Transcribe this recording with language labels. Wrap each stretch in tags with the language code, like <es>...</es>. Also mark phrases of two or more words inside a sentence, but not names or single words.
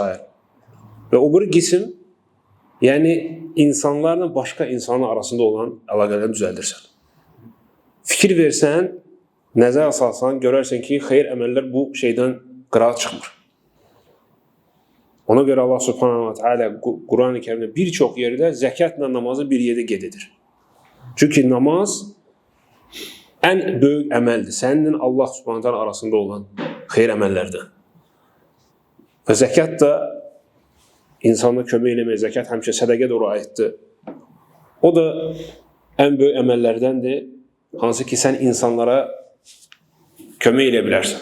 <az>Və o bir qism, yəni insanlarla başqa insanın arasında olan əlaqələri düzəldirsən. Fikir versən, nəzər asalsan, görərsən ki, xeyir əməllər bu şeydən qırağa çıxmır. Ona görə Allah</az> <ar>سبحانه وتعالى</ar> <az>Quran-ı Kərimdə bir çox yerdə zəkatla namazı bir yerdə qeyd edir. Çünki namaz ən böyük əməldir. Sənin Allah</az> <ar>سبحانه وتعالى</ar> <az>arasında olan xeyir əməllərdən. Və zəkat da insanla kömək eləmək, zəkat həmişə sədəqə doğru aiddir. O da ən böyük əməllərdəndir, hansı ki, sən insanlara kömək elə bilərsən.</az>